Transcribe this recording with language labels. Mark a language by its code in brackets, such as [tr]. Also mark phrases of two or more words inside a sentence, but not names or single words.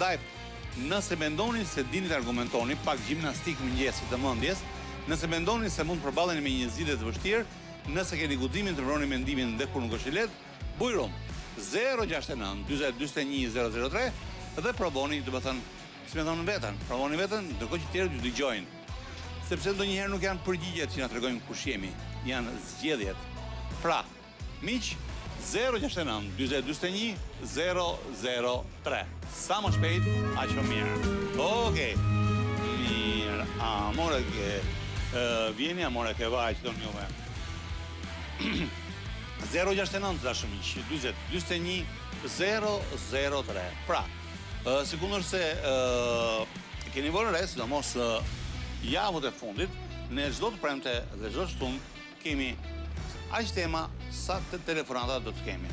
[sq] Ndaj, nëse mendoni se dini të argumentoni, pak gjimnastik mëngjesit të mendjes, nëse mendoni se mund të përballeni me një zgjidhje të vështirë, nëse keni guximin të mbroni mendimin dhe kur nuk është i lehtë, bujrum 069 40 41 003 dhe provoni, domethënë, si më thonë veten, provoni veten, ndërkohë që tjerët ju dëgjojnë. Sepse ndonjëherë nuk janë përgjigjet që na tregojnë kush jemi, janë zgjedhjet. Pra, miq, 069 40 41 003. Sa më shpejt, aq më mirë. Okej. Mirë. Amore che vieni amore che vai të njëve. 069 dashur miq, 40 41 003. Pra, sikundër se keni vënë re, sidomos javët e fundit, në çdo të premte dhe çdo shtunë kemi aq tema sa të telefonata do të kemi.